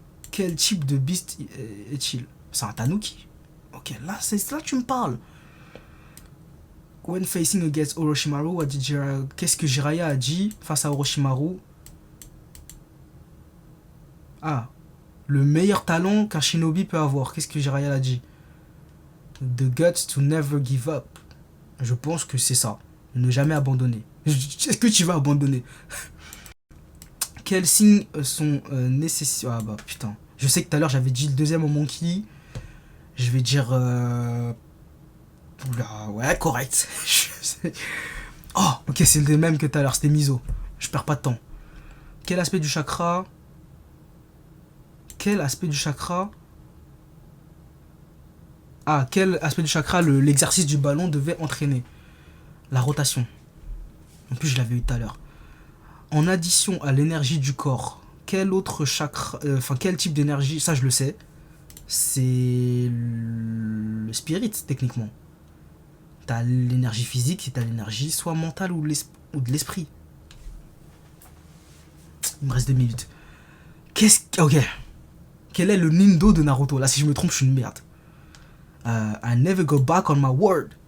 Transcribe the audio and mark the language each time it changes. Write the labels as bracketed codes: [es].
[fr] Quel type de beast est-il? C'est un tanuki. Ok, là tu me parles. [en] When facing against Orochimaru, [fr] qu'est-ce que Jiraiya a dit face à Orochimaru? Ah, le meilleur talent qu'un shinobi peut avoir. Qu'est-ce que Jiraiya a dit? [en] The guts to never give up. [fr] Je pense que c'est ça. Ne jamais abandonner. Est-ce que tu vas abandonner? Quels signes sont nécessaires? Ah bah putain. Je sais que tout à l'heure j'avais dit le deuxième au monkey. Je vais dire... Oula, ouais, correct. Oh, ok, c'est le même que tout à l'heure, c'était Miso. Je perds pas de temps. Quel aspect du chakra... Quel aspect du chakra... Ah, quel aspect du chakra l'exercice du ballon devait entraîner? La rotation. En plus, je l'avais eu tout à l'heure. En addition à l'énergie du corps, quel autre chakra... quel type d'énergie... Ça, je le sais. C'est le spirit, techniquement. T'as l'énergie physique et t'as l'énergie soit mentale ou de l'esprit. Il me reste 2 minutes. Ok. Quel est le Nindo de Naruto? Là, si je me trompe, je suis une merde. [en] I never go back on my word.